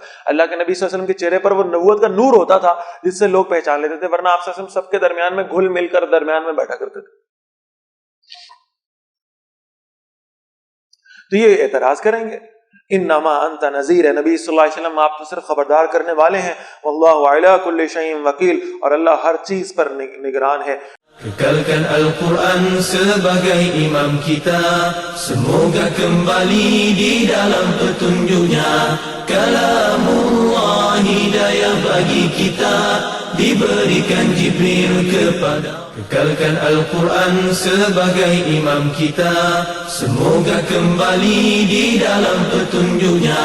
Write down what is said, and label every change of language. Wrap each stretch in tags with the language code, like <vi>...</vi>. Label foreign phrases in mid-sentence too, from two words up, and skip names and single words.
<ur>اللہ کے نبی صلی اللہ علیہ وسلم کے چہرے پر وہ نبوت کا نور ہوتا تھا جس سے لوگ پہچان لیتے تھے، ورنہ آپ صلی اللہ علیہ وسلم سب کے درمیان میں گھل مل کر درمیان میں بیٹھا کرتے تھے. تو یہ اعتراض کریں گے</ur> <ar>انما انت نذیر،</ar> <ur>نبی صلی اللہ علیہ وسلم آپ تو صرف خبردار کرنے والے ہیں.</ur> <ar>واللہ علی کل شیء وکیل،</ar> <ur>اور اللہ ہر چیز پر نگران ہے.</ur> <ms>Kekalkan Al-Quran sebagai imam kita, semoga kembali di dalam petunjuknya. Kalamullah hidayah bagi kita, diberikan Jibril kepada. Kekalkan Al-Quran sebagai imam kita, semoga kembali di dalam petunjuknya.</ms>